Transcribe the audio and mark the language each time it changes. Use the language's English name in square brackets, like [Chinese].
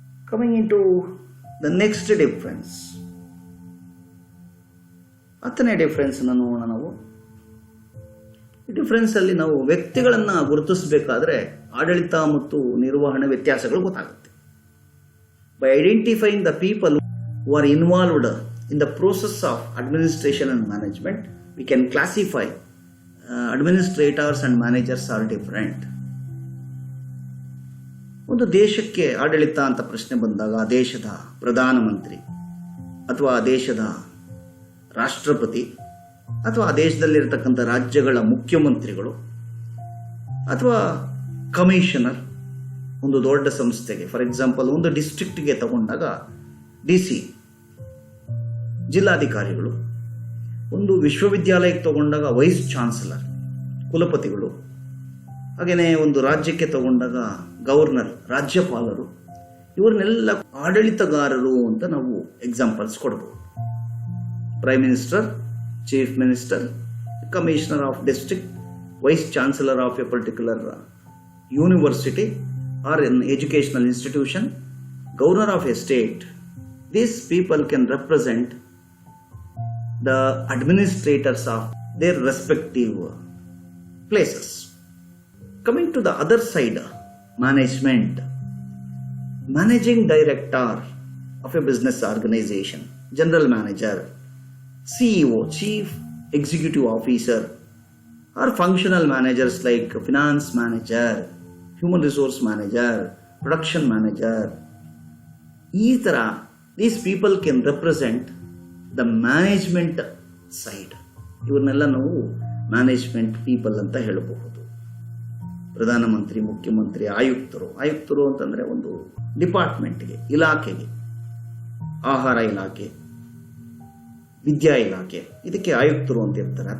[English] coming into the next difference, [Kannada] 10ನೇ difference ನೋಡೋಣ ನಾವು. ಈ ಡಿಫ್ರೆನ್ಸ್ ಅಲ್ಲಿ ನಾವು ವ್ಯಕ್ತಿಗಳನ್ನು ಗುರುತಿಸಬೇಕಾದ್ರೆ ಆಡಳಿತ ಮತ್ತು ನಿರ್ವಹಣೆ ವ್ಯತ್ಯಾಸಗಳು ಗೊತ್ತಾಗುತ್ತೆ. [English] By identifying the people who are involved in the process of administration and management, we can classify administrators and managers are different. [Kannada] ಒಂದು ದೇಶಕ್ಕೆ ಆಡಳಿತ ಅಂತ ಪ್ರಶ್ನೆ ಬಂದಾಗ ಆ ದೇಶದ ಪ್ರಧಾನಮಂತ್ರಿ ಅಥವಾ ಆ ದೇಶದ ರಾಷ್ಟ್ರಪತಿ ಅಥವಾ ಆ ದೇಶದಲ್ಲಿರ್ತಕ್ಕಂಥ ರಾಜ್ಯಗಳ ಮುಖ್ಯಮಂತ್ರಿಗಳು ಅಥವಾ ಕಮಿಷನರ್, ಒಂದು ದೊಡ್ಡ ಸಂಸ್ಥೆಗೆ ಫಾರ್ ಎಕ್ಸಾಂಪಲ್ ಒಂದು ಡಿಸ್ಟ್ರಿಕ್ಟ್ಗೆ ತಗೊಂಡಾಗ DC, ಜಿಲ್ಲಾಧಿಕಾರಿಗಳು, ಒಂದು ವಿಶ್ವವಿದ್ಯಾಲಯಕ್ಕೆ ತಗೊಂಡಾಗ ವೈಸ್ ಚಾನ್ಸಲರ್, ಕುಲಪತಿಗಳು, ಹಾಗೆಯೇ ಒಂದು ರಾಜ್ಯಕ್ಕೆ ತಗೊಂಡಾಗ ಗವರ್ನರ್, ರಾಜ್ಯಪಾಲರು, ಇವರನ್ನೆಲ್ಲ ಆಡಳಿತಗಾರರು ಅಂತ ನಾವು ಎಕ್ಸಾಂಪಲ್ಸ್ ಕೊಡಬಹುದು. [English] Prime minister, chief minister, commissioner of district, vice chancellor of a particular university or an educational institution, governor of a state. These people can represent the administrators of their respective places. Coming to the other side, management. Managing director of a business organization, general manager, CEO, chief executive officer, or functional managers like finance manager, human resource manager, production manager. [Kannada] ಈ ಥರ [English] these people can represent the management side. [Kannada] ಇವ್ರನ್ನೆಲ್ಲ ನಾವು management people ಅಂತ ಹೇಳಬಹುದು. ಪ್ರಧಾನಮಂತ್ರಿ, ಮುಖ್ಯಮಂತ್ರಿ, ಆಯುಕ್ತರು ಅಂತಂದರೆ ಒಂದು ಡಿಪಾರ್ಟ್ಮೆಂಟ್ಗೆ, ಇಲಾಖೆಗೆ, ಆಹಾರ ಇಲಾಖೆ, ವಿದ್ಯಾ ಇಲಾಖೆ, ಇದಕ್ಕೆ ಆಯುಕ್ತರು ಅಂತ ಇರ್ತಾರೆ.